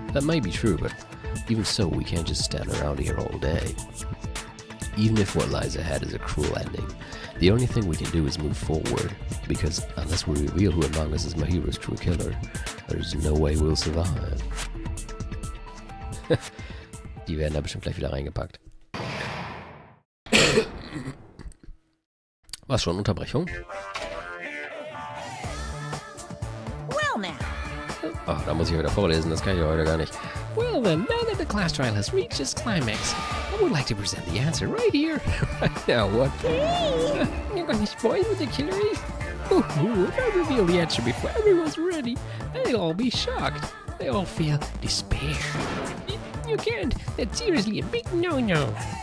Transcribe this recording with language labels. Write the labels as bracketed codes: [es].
[en] That may be true, but even so, we can't just stand around here all day. Even if what lies ahead is a cruel ending, the only thing we can do is move forward, because unless we reveal who among us is Mahiru's true killer, there's no way we'll survive. [de] Die werden da bestimmt gleich wieder reingepackt. Was schon, Unterbrechung? [en] Well now. [de] Ach, da muss ich wieder vorlesen, das kann ich heute gar nicht. [en] Well then, now that the class trial has reached its climax, I would like to present the answer right here, right now. What? You're going to spoil who the killer is? If I reveal the answer before everyone's ready, they'll all be shocked. They all feel despair. You can't. That's seriously a big no-no.